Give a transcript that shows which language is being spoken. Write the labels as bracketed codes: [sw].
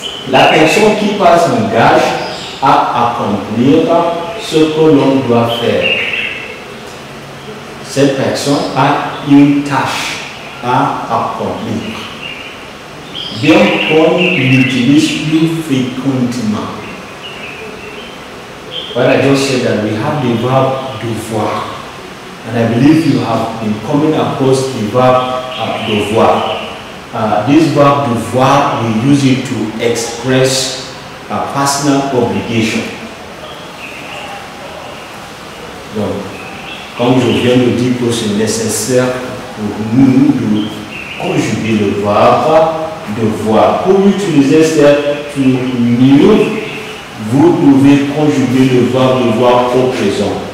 [fr] La personne qui s'engage à accomplir ce que l'on doit faire. Cette personne a une tâche à accomplir. Bien qu'on l'utilise plus fréquemment. [en] But I just said that we have the verb devoir. And I believe you have been coming across the verb devoir. This verb devoir, we use it to express a personal obligation. [fr] Donc, comme je viens de dire que c'est nécessaire pour nous de conjuguer le verbe devoir. Pour utiliser cette mieux, vous devez conjuguer le verbe devoir au présent.